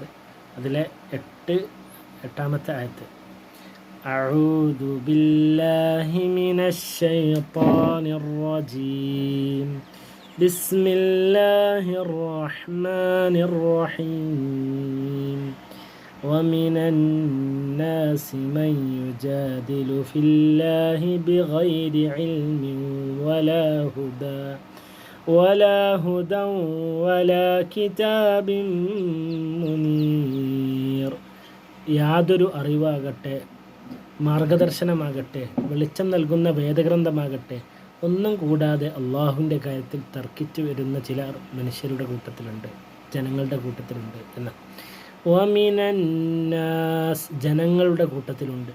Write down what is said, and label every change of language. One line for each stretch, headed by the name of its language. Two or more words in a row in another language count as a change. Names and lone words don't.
Malayalam: അതിലെ എട്ടാമത്തെ ആയത്ത്,
Arabic: أعوذ بالله من الشيطان الرجيم بسم الله الرحمن الرحيم ومن الناس من يجادل في الله بغير علم ولا هدى ولا كتاب منير.
Malayalam: യാതൊരു അറിവാകട്ടെ, മാർഗദർശനമാകട്ടെ, വെളിച്ചം നൽകുന്ന വേദഗ്രന്ഥമാകട്ടെ ഒന്നും കൂടാതെ അള്ളാഹുവിൻ്റെ കാര്യത്തിൽ തർക്കിച്ചു വരുന്ന ചില മനുഷ്യരുടെ കൂട്ടത്തിലുണ്ട്, ജനങ്ങളുടെ കൂട്ടത്തിലുണ്ട് എന്ന്. വമിനന്നാസ്, ജനങ്ങളുടെ കൂട്ടത്തിലുണ്ട്.